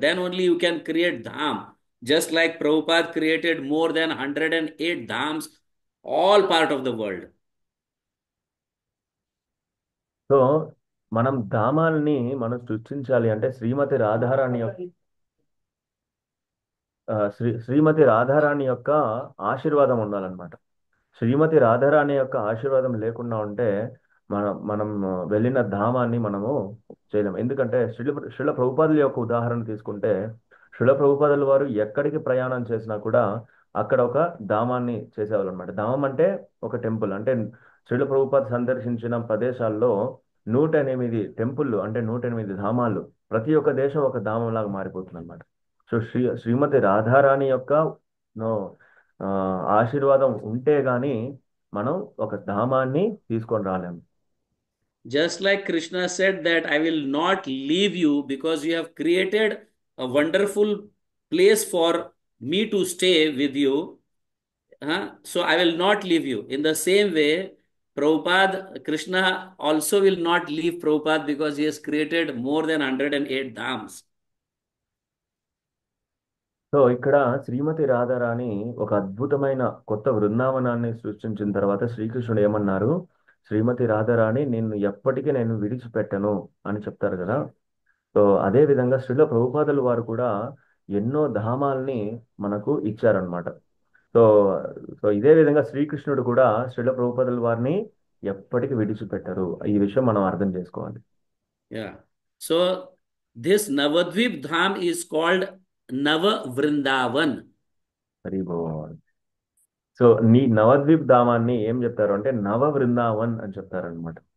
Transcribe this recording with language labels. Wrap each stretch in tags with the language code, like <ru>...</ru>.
<en>Then only you can create dham. Just like Prabhupada created more than 108 dhams, all part of the world.</en> <te>So మనం ధామాల్ని మనం సృష్టించాలి అంటే శ్రీమతి రాధారాణి యొక్క శ్రీమతి రాధారాణి యొక్క ఆశీర్వాదం ఉండాలన్నమాట. శ్రీమతి రాధారాణి యొక్క ఆశీర్వాదం లేకుండా ఉంటే మనం వెళ్ళిన ధామాన్ని మనము చేయలేము. ఎందుకంటే శ్రీల ప్రభుపాదుల యొక్క ఉదాహరణ తీసుకుంటే శ్రీల ప్రభుపాదుల వారు ఎక్కడికి ప్రయాణం చేసినా కూడా అక్కడ ఒక ధామాన్ని చేసేవాళ్ళు అనమాట. ధామం అంటే ఒక టెంపుల్. అంటే శ్రీల ప్రభుపాద సందర్శించిన ప్రదేశాల్లో 108 టెంపుల్లు అంటే 108 ధామాలు, ప్రతి ఒక్క దేశం ఒక ధామం లాగా మారిపోతుంది అనమాట. సో శ్రీమతి రాధారాణి యొక్క నో ఆశీర్వాదం ఉంటే గాని మనం ఒక ధామాన్ని తీసుకొని రాలేము.</te> <en>Just like Krishna said that I will not leave you because you have created a wonderful place for me to stay with you. So I will not leave you. In the same way, Prabhupada, Krishna also will not leave Prabhupada because he has created more than 108 dhams.</en> <te>So ఇక్కడ శ్రీమతి రాధారాణి ఒక అద్భుతమైన కొత్త బృందావనాన్ని సృష్టించిన తర్వాత శ్రీకృష్ణుడు ఏమన్నారు, శ్రీమతి రాధారాణి నిన్ను ఎప్పటికీ నేను విడిచిపెట్టను అని చెప్తారు కదా. సో అదే విధంగా శ్రీల ప్రభుపాదుల వారు కూడా ఎన్నో ధామాల్ని మనకు ఇచ్చారనమాట. సో సో ఇదే విధంగా శ్రీకృష్ణుడు కూడా శ్రీల ప్రభుపదుల వారిని ఎప్పటికీ విడిచిపెట్టరు. ఈ విషయం మనం అర్థం చేసుకోవాలి.</te> <en>Yeah. So this Navadvip Dham is called Nava Vrindavan.</en> <hi>Hari boll.</hi> <te>So నీ నవద్వీప్ ధామాన్ని ఏం చెప్తారు అంటే నవ వృందావన్ అని చెప్తారనమాట.</te>